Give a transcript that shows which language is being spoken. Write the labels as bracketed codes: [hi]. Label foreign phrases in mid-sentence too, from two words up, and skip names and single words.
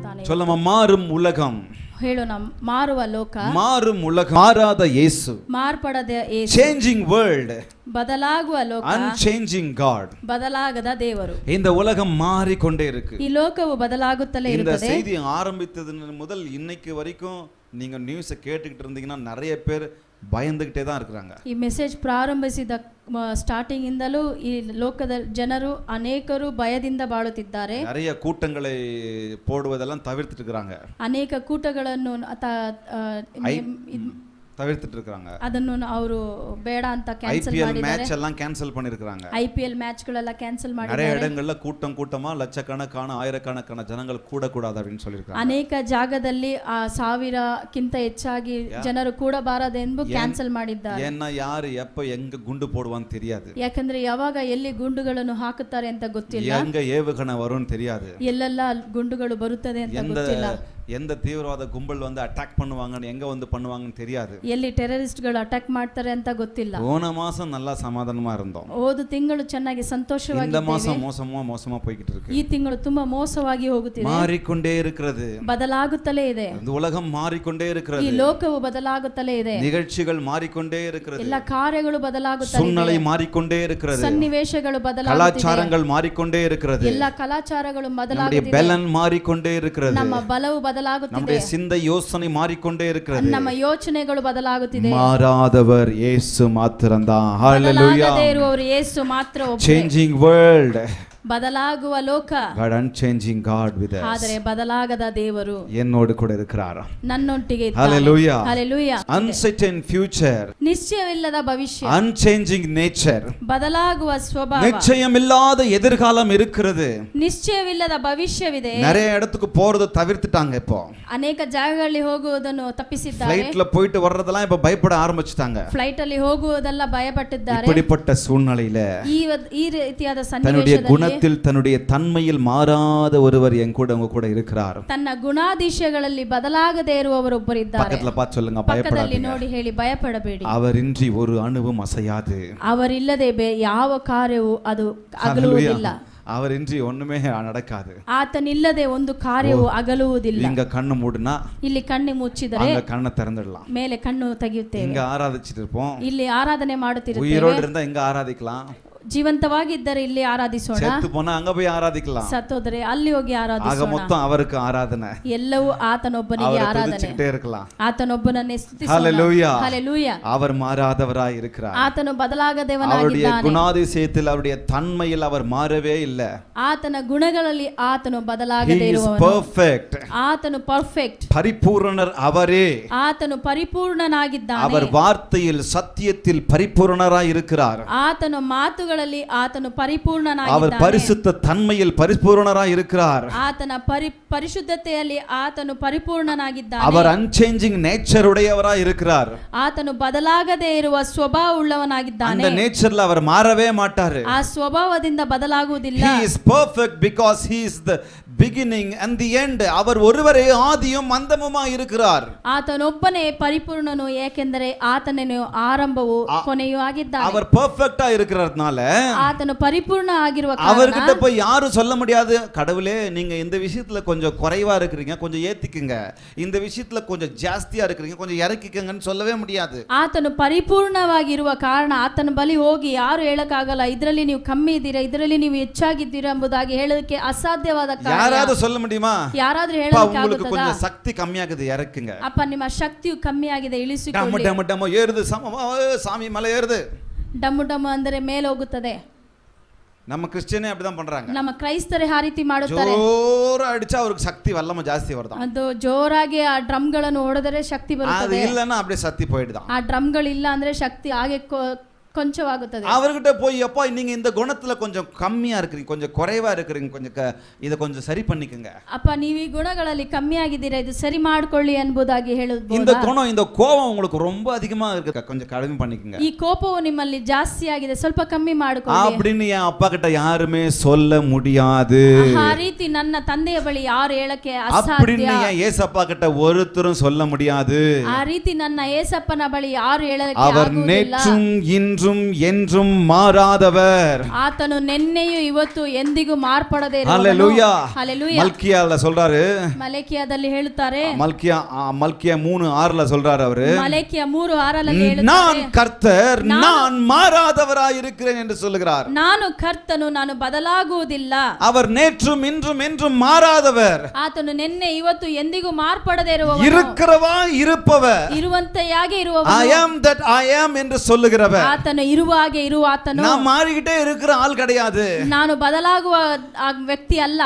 [ta] சொல்லமா மாறும் உலகம், [kn] ಹೇಳೋಣ ಮಾರುವ ಲೋಕ, [ta] மாறும் உலகம், மாறாத இயேசு, [kn] ಮಾರ್ಪಡದ ಯೇಸು, [en] changing world, [kn] ಬದಲಾಗುವ ಲೋಕ, [en] unchanging God. [kn] ಬದಲಾಗದ ದೇವರು. [ta] இந்த உலகம் மாறிக்கொண்டே இருக்கு. [kn] ಈ ಲೋಕವು ಬದಲಾಗುತ್ತಲೇ [ta] இந்த [kn] ಇರುತ್ತದೆ. [ta] செய்தி ஆரம்பித்தது முதல் இன்னைக்கு வரைக்கும் நீங்க நியூஸை கேட்டுக்கிட்டு இருந்தீங்கன்னா நிறைய பேர் பயந்துகிட்டே தான் இருக்கிறாங்க. [kn] ಈ ಮೆಸೇಜ್ ಪ್ರಾರಂಭಿಸಿದ ಸ್ಟಾರ್ಟಿಂಗ್ ಇಂದಲೂ ಈ ಲೋಕದ ಜನರು ಅನೇಕರು ಭಯದಿಂದ ಬಾಳುತ್ತಿದ್ದಾರೆ. [ta] நிறைய கூட்டங்களை போடுவதெல்லாம் தவிர்த்துட்டு இருக்காங்க. [kn] ಅನೇಕ ಕೂಟಗಳನ್ನು [ta] தவிர்த்துட்டு இருக்காங்க. [kn] ಅದನ್ನು ಅವರು ಬೇಡ ಅಂತ ಕ್ಯಾನ್ಸಲ್ [ta] ஐபிஎல் [kn] ಮಾಡಿದ್ದಾರೆ. [ta] மேட்ச் எல்லாம் கேன்சல் பண்ணிருக்காங்க. [kn] ಐಪಿಎಲ್ ಮ್ಯಾಚ್ಗಳೆಲ್ಲ ಕ್ಯಾನ್ಸಲ್ [ta] நிறைய [kn] ಮಾಡಿದ್ದಾರೆ. [ta] இடங்கள்ல கூட்டமா லட்சக்கணக்கான ஆயிரக்கணக்கான ஜனங்கள் கூடக்கூடாது அப்படின்னு சொல்லிருக்காங்க. [kn] ಅನೇಕ ಜಾಗದಲ್ಲಿ 1000ಕ್ಕಿಂತ ಹೆಚ್ಚಾಗಿ ಜನರು ಕೂಡಬಾರದೆಂದು ಕ್ಯಾನ್ಸಲ್ ಮಾಡಿದ್ದಾರೆ. [ta] ஏன்னா யாரு எப்ப எங்க குண்டு போடுவான்னு தெரியாது. [kn] ಯಾಕಂದ್ರೆ ಯಾವಾಗ ಎಲ್ಲಿ ಗುಂಡುಗಳನ್ನು ಹಾಕುತ್ತಾರೆ ಅಂತ ಗೊತ್ತಿಲ್ಲ. [ta] எங்க ஏவுகணை வரும்னு தெரியாது. [kn] ಎಲ್ಲೆಲ್ಲ ಗುಂಡುಗಳು ಬರುತ್ತದೆ ಅಂತ ಗೊತ್ತಿಲ್ಲ. [ta] எந்த தீவிரவாத கும்பல் வந்து அட்டாக் பண்ணுவாங்கன்னு எங்க வந்து பண்ணுவாங்கன்னு தெரியாது. [kn] ಎಲ್ಲಿ ಟೆರರಿಸ್ಟ್ಗಳು ಅಟ್ಯಾಕ್ ಮಾಡ್ತಾರೆ ಅಂತ ಗೊತ್ತಿಲ್ಲ. [ta] போன மாசம் நல்லா சமாதானமா இருந்தோம். [kn] ಹೋದ ತಿಂಗಳು ಚೆನ್ನಾಗಿ ಸಂತೋಷವಾಗಿ [ta] இந்த மாசம் மோசமா போயிட்டு இருக்கு. [kn] ಈ ತಿಂಗಳು ತುಂಬಾ ಮೋಸವಾಗಿ ಹೋಗುತ್ತಿದೆ. [ta] மாறிக்கொண்டே இருக்கிறது. [kn] ಬದಲಾಗುತ್ತಲೇ ಇದೆ. [ta] இந்த உலகம் மாறிக்கொண்டே இருக்கிறது. [kn] ಈ ಲೋಕವು ಬದಲಾಗುತ್ತಲೇ ಇದೆ. [ta] நிகழ்ச்சிகள் மாறிக்கொண்டே இருக்கிறது. [kn] ಎಲ್ಲ ಕಾರ್ಯಗಳು ಬದಲಾಗುತ್ತಲೇ ಇದೆ. [ta] சூழ்நிலை மாறிக்கொண்டே இருக்கிறது. [kn] ಸನ್ನಿವೇಶಗಳು ಬದಲಾಗುತ್ತಿದೆ. [ta] கலாச்சாரங்கள் மாறிக்கொண்டே இருக்கிறது. [kn] ಎಲ್ಲ ಕಲಾಚಾರಗಳು [ta] நம்முடைய [kn] ಬದಲಾಗುತ್ತಿದೆ. [ta] பலன் மாறிக்கொண்டே இருக்கிறது. [kn] ನಮ್ಮ ಬಲವು ಬದಲಾಗುತ್ತಿದೆ. [ta] நம்முடைய சிந்தை யோசனை மாறிக்கொண்டே இருக்கிறது. [kn] ನಮ್ಮ ಯೋಚನೆಗಳು ಬದಲಾಗುತ್ತಿದೆ. [ta] மாறாதவர் இயேசு மாத்திரம்தான். ஹalleluya. [kn] ಬದಲಾಗದೇ ಇರುವವರು ಯೇಸು ಮಾತ್ರ ಒಬ್ಬರೇ. [en] Changing world. [kn] ಬದಲಾಗುವ ಲೋಕ, [en] God unchanging God with us. [kn] ಆದರೆ ಬದಲಾಗದ ದೇವರು [ta] என்னோடு கூட இருக்கிறார். [kn] ನನ್ನೊಟ್ಟಿಗೆ ಇದ್ದಾನೆ. Hallelujah. Hallelujah. [en] Uncertain future. [kn] ನಿಶ್ಚಯವಿಲ್ಲದ ಭವಿಷ್ಯ, [en] unchanging nature. [kn] ಬದಲಾಗುವ ಸ್ವಭಾವ, [ta] நிச்சயமில்லாத எதிர்காலம் இருக்கிறது. [kn] ನಿಶ್ಚಯವಿಲ್ಲದ ಭವಿಷ್ಯವಿದೆ. [ta] நிறைய இடத்துக்கு போறது தவிர்த்துட்டாங்க. இப்போ [kn] ಅನೇಕ ಜಾಗಗಳಲ್ಲಿ ಹೋಗುವುದನ್ನು ತಪ್ಪಿಸಿದ್ದಾರೆ. [ta] ಫ್ಲೈಟ್ல போயிட்டு வர்றதெல்லாம் இப்ப பயப்பட ಆರಂಭಿಸಿட்டாங்க. [kn] ಫ್ಲೈಟ್ ಅಲ್ಲಿ ಹೋಗುವುದೆಲ್ಲ ಭಯಪಟ್ಟಿದ್ದಾರೆ. [ta] இப்படிப்பட்ட சூழ்நிலையில [kn] ಈ ರೀತಿಯಾದ [ta] தன்னுடைய [kn] ಸನ್ನಿವೇಶದಲ್ಲಿ [ta] தன்னுடைய தன்மையில் மாறாத ஒருவர் என் கூட உங்க கூட இருக்கிறார். [kn] ತನ್ನ ಗುಣಾದಿಶಯಗಳಲ್ಲಿ ಬದಲಾಗದೇ ಇರುವವರೊಬ್ಬರಿದ್ದಾರೆ. [ta] பக்கத்துல பார்த்து சொல்லுங்க, [kn] ಪಕ್ಕದಲ್ಲಿ [ta] பயப்படாதீங்க. [kn] ನೋಡಿ ಹೇಳಿ, ಭಯಪಡಬೇಡಿ. [ta] அவரின்றி ஒரு அணுவும் அசையாது. [kn] ಅವರಿಲ್ಲದೆ ಯಾವ ಕಾರ್ಯವೂ ಅದು ಅಗಲುವುದಿಲ್ಲ. [ta] அவரின்றி ஒண்ணுமே நடக்காது. [kn] ಆತನಿಲ್ಲದೆ ಒಂದು ಕಾರ್ಯವು ಅಗಲುವುದಿಲ್ಲ. [ta] இங்க கண்ணு மூடுனா [kn] ಇಲ್ಲಿ ಕಣ್ಣು ಮುಚ್ಚಿದರೆ [ta] அங்க கண்ணை திறந்துடலாம். [kn] ಮೇಲೆ ಕಣ್ಣು ತೆಗೆಯುತ್ತೇವೆ. [ta] இங்க ஆராதிச்சிட்டு இருப்போம். [kn] ಇಲ್ಲಿ ಆರಾಧನೆ ಮಾಡುತ್ತಿರುತ್ತೇವೆ. [ta] உயிரோடு இருந்தா இங்க ஆராதிக்கலாம். [kn] ಜೀವಂತವಾಗಿದ್ದರೆ ಇಲ್ಲಿ ಆರಾಧಿಸೋಣ. [ta] செத்து போனா அங்க போய் ஆராதிக்கலாம். [kn] ಸತ್ತೋದರೆ ಅಲ್ಲಿ ಹೋಗಿ [ta] ஆக [kn] ಆರಾಧಿಸೋಣ. [ta] மொத்தம் அவருக்கு ஆராதனை. [kn] ಎಲ್ಲವೂ ಆತನೊಬ್ಬನಿಗೆ [ta] அவரை [kn] ಆರಾಧನೆ. [ta] துதிச்சுக்கிட்டே இருக்கலாம். [kn] ಆತನೊಬ್ಬನನ್ನೇ ಸ್ತುತಿಸೋಣ. [ta] ஹalleluya. [kn] ಹಲ್ಲೆಲೂಯಾ. [ta] அவர் மாறாதவராய் இருக்கிறார். [kn] ಆತನು [ta] அவருடைய [kn] ಬದಲಾಗದವನಾಗಿದ್ದಾನೆ. [ta] குணாதிசயத்தில் அவருடைய தன்மையில் அவர் மாறவே இல்லை. [kn] ಆತನ ಗುಣಗಳಲ್ಲಿ ಆತನು ಬದಲಾಗದೇ [en] He is [kn] ಇರುವವನು. [en] perfect. [kn] ಆತನು ಪರ್ಫೆಕ್ಟ್. [ta] பரிபூரணர் அவரே. [kn] ಆತನು ಪರಿಪೂರ್ಣನಾಗಿದ್ದಾನೆ. [ta] அவர் வார்த்தையில் சத்தியத்தில் பரிபூரணராய் இருக்கிறார். [kn] ಆತನು ಮಾತುಗಳಲ್ಲಿ ಆತನು [ta] அவர் [kn] ಪರಿಪೂರ್ಣನಾಗಿದ್ದಾನೆ. [ta] பரிசுத்த தன்மையில் பரிபூரணராய் இருக்கிறார். [kn] ಆತನ ಪರಿಶುದ್ಧತೆಯಲ್ಲಿ ಆತನು ಪರಿಪೂರ್ಣನಾಗಿದ್ದಾನೆ. [ta] அவர் [en] unchanging nature [ta] உடையவராய் இருக்கிறார். [kn] ಆತನು ಬದಲಾಗದೇ ಇರುವ ಸ್ವಭಾವ ಉಳ್ಳವನಾಗಿದ್ದಾನೆ. [ta] அந்த நேச்சர்ல அவர் மாறவே மாட்டாரு. [kn] ಆ ಸ್ವಭಾವದಿಂದ ಬದಲಾಗುವುದಿಲ್ಲ. [en] He is perfect because he is the beginning and the end. [ta] அவர் ஒருவரே ஆதியும் அந்தமுமாய் இருக்கிறார். [kn] ಆತನೊಬ್ಬನೇ ಪರಿಪೂರ್ಣನು, ಏಕೆಂದರೆ ಆತನೇ ಆರಂಭವೂ ಕೊನೆಯೂ ಆಗಿದ್ದಾನೆ. [ta] அவர் பெர்ஃபெக்ட்டா இருக்கிறதுனால [kn] ಆತನು ಪರಿಪೂರ್ಣ ಆಗಿರುವ [ta] அவர்கிட்ட [kn] ಕಾರಣ [ta] போய் யாரும் சொல்ல முடியாது, கடவுளே நீங்க இந்த விஷயத்துல கொஞ்சம் குறைவா இருக்கிறீங்க, கொஞ்சம் ஏத்திக்குங்க, இந்த விஷயத்துல கொஞ்சம் ஜாஸ்தியா இருக்கிறீங்க, கொஞ்சம் இறக்கிக்கங்கன்னு சொல்லவே முடியாது. [kn] ಆತನು ಪರಿಪೂರ್ಣವಾಗಿರುವ ಕಾರಣ ಆತನ ಬಳಿ ಹೋಗಿ ಯಾರು ಹೇಳಕ್ಕಾಗಲ್ಲ, ಇದರಲ್ಲಿ ನೀವು ಕಮ್ಮಿ ಇದ್ದೀರಾ, ಇದರಲ್ಲಿ ನೀವು ಹೆಚ್ಚಾಗಿದ್ದೀರಾ ಎಂಬುದಾಗಿ ಹೇಳೋದಕ್ಕೆ ಅಸಾಧ್ಯವಾದ ಕಾರ್ಯ. [ta] யாராவது சொல்ல முடியுமா? [kn] ಯಾರಾದ್ರೂ [ta] உங்களுக்கு [kn] ಹೇಳಕ್ಕಾಗುತ್ತದಾ? [ta] கொஞ்சம் சக்தி கம்மியாகுது, இறக்குங்க. [kn] ಅಪ್ಪ, ನಿಮ್ಮ ಶಕ್ತಿಯು ಕಮ್ಮಿ ಆಗಿದೆ, [ta] டம்மு [kn] ಇಳಿಸಿಕೊಳ್ಳಿ. [ta] டம்மு டம்மு ஏறுது, சாமி மலை ஏறுது. [kn] ಡಮ್ಮು ಡಮ್ಮು ಅಂದರೆ ಮೇಲೆ ಹೋಗುತ್ತದೆ. [ta] நம்ம கிறிஸ்டியனே அப்படிதான் பண்றாங்க. [kn] ನಮ್ಮ ಕ್ರೈಸ್ತರೇ ಆ ರೀತಿ ಮಾಡುತ್ತಾರೆ. [ta] ஜோரா அடிச்சா அவருக்கு சக்தி வல்லம ಜಾಸ್ತಿ வருதான். [kn] ಅದು ಜೋರಾಗಿ ಆ ಡ್ರಮ್ಗಳನ್ನು ಹೊಡೆದರೆ ಶಕ್ತಿ [ta] அது [kn] ಬರುತ್ತದೆ. [ta] இல்லன்னா அப்படியே சக்தி போயிடுதான். [kn] ಆ ಡ್ರಮ್ಗಳಿಲ್ಲ ಅಂದ್ರೆ ಶಕ್ತಿ ಹಾಗೆ ಕೊಂಚವಾಗುತ್ತದೆ. [ta] அவர்கிட்ட போய், அப்பா நீங்க இந்த குணத்துல கொஞ்சம் கம்மியா இருக்கிறீங்க, கொஞ்சம் குறைவா இருக்கிறீங்க, கொஞ்சம் இத கொஞ்சம் சரி பண்ணிக்கங்க. [kn] ಅಪ್ಪ, ನೀವು ಈ ಗುಣಗಳಲ್ಲಿ ಕಮ್ಮಿ ಆಗಿದ್ದೀರಾ, ಇದು ಸರಿ ಮಾಡ್ಕೊಳ್ಳಿ ಎಂಬುದಾಗಿ ಹೇಳಬಹುದು. [ta] இந்த குணம், இந்த கோபம் உங்களுக்கு ரொம்ப அதிகமா இருக்கு, கொஞ்சம் கம்மி பண்ணிக்கங்க. [kn] ಈ ಕೋಪವು ನಿಮ್ಮಲ್ಲಿ ಜಾಸ್ತಿ ಆಗಿದೆ, ಸ್ವಲ್ಪ ಕಮ್ಮಿ ಮಾಡಿಕೊಳ್ಳಿ [ta] அப்படின்னு என் அப்பா கிட்ட யாருமே சொல்ல முடியாது. [kn] ಆ ರೀತಿ ನನ್ನ ತಂದೆಯ ಬಳಿ ಯಾರು ಹೇಳಕ್ಕೆ [ta] அப்படின்னு [kn] ಅಸಾಧ್ಯ. [ta] என் ஏசப்பா கிட்ட ஒருத்தரும் சொல்ல முடியாது. [kn] ಆ ರೀತಿ ನನ್ನ ಏಸಪ್ಪನ ಬಳಿ ಯಾರು ಹೇಳಕ್ಕೆ [ta] அவர் [kn] ಆಗುವುದಿಲ್ಲ. [ta] நேற்றும் இன்றும் இன்றும் என்றும் மாறாதவர். [kn] ಆತನು ನೆನ್ನೆಯೂ ಇವತ್ತು ಎಂದಿಗೂ ಮಾರ್ಪಡದೆ ಇರುವವನು. [ta] ஹalleluya. [kn] ಹಲ್ಲೆಲೂಯಾ. [ta] மல்கியால சொல்றாரு, [kn] ಮಲೆಕಿಯಾದಲ್ಲಿ ಹೇಳುತ್ತಾರೆ, [ta] மல்கியா 3:6ல சொல்றாரு அவரு, [kn] ಮಲೆಕಿಯ 3:6ರಲ್ಲಿ [ta] நான் [kn] ಹೇಳುತ್ತಾರೆ, [ta] கர்த்தர் நான் மாறாதவராய் இருக்கிறேன் என்று சொல்லுகிறார். [kn] ನಾನು ಕರ್ತನು, ನಾನು ಬದಲಾಗುವುದಿಲ್ಲ. [ta] அவர் நேற்றும் இன்றும் என்றும் மாறாதவர், [kn] ಆತನು ನಿನ್ನೆ ಇವತ್ತು ಎಂದಿಗೂ ಮಾರ್ಪಡದೆ ಇರುವವನು, [ta] இருக்கிறவா இருப்பவர், [kn] ಇರುವಂತೆಯಾಗಿ ಇರುವವನು, [en] I am that I am [ta] என்று சொல்லுகிறவர். [kn] ಆತನು ಇರುವ ಹಾಗೆ ಇರುವ ಆತನು. [ta] நான் மாறிக்கிட்டே இருக்கிற ஆள் கிடையாது. [kn] ನಾನು ಬದಲಾಗುವ ವ್ಯಕ್ತಿ ಅಲ್ಲ.